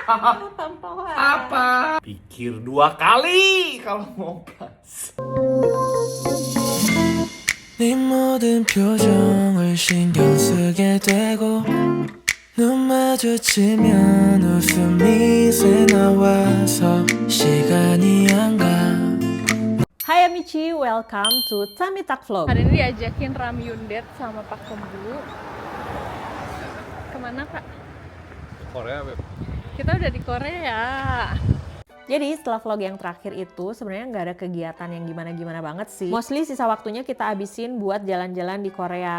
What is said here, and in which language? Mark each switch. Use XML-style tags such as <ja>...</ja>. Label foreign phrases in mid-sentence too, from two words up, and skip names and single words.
<id>Apa? Pikir 2 kali kalau mau gas.</id> <ko>네 모든 표정을 신경 쓰게 되고 눈 마주치면 웃음이 새 나와서 시간이 안 가.</ko> <en>Hai Amici, welcome to Tamitak Vlog.</en> <id>Hari ini diajakin Ramyun date sama Pak Kembu. Kemana Kak? Korea, Beb. Kita udah di Korea. Jadi setelah vlog yang terakhir itu sebenarnya nggak ada kegiatan yang gimana-gimana banget sih. Mostly sisa waktunya kita habisin buat jalan-jalan di Korea.</id>